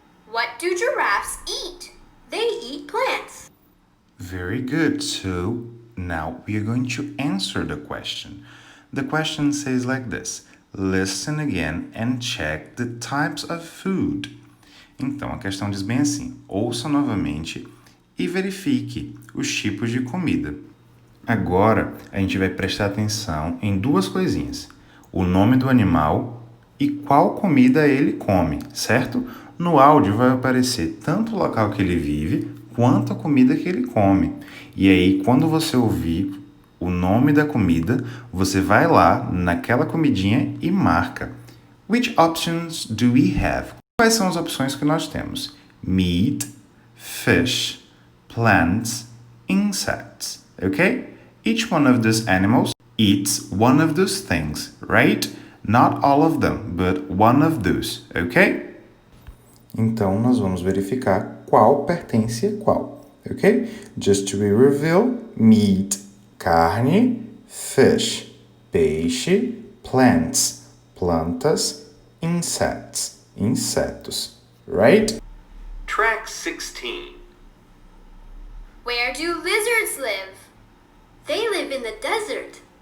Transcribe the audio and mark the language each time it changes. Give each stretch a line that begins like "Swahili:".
English: What do giraffes eat? They eat plants. Very good. So now we are going to answer the question. The question says like this: listen again and check the types of food.
Portuguese: Então a questão diz bem assim: ouça novamente e verifique os tipos de comida. Agora a gente vai prestar atenção em duas coisinhas: o nome do animal e qual comida ele come, certo? No áudio vai aparecer tanto o local que ele vive quanto a comida que ele come. E aí, quando você ouvir o nome da comida, você vai lá naquela comidinha e marca.
English: Which options do we have?
Portuguese: Quais são as opções que nós temos?
English: Meat, fish, plants, insects. Okay? Each one of those animals eats one of those things, right? Not all of them, but one of those. Okay?
Portuguese: Então, nós vamos verificar qual pertence a qual, ok?
English: Just to be revealed, meat, carne, fish, peixe, plants, plantas, insects, insetos, right? Track 16. Where do lizards live? They live in the desert.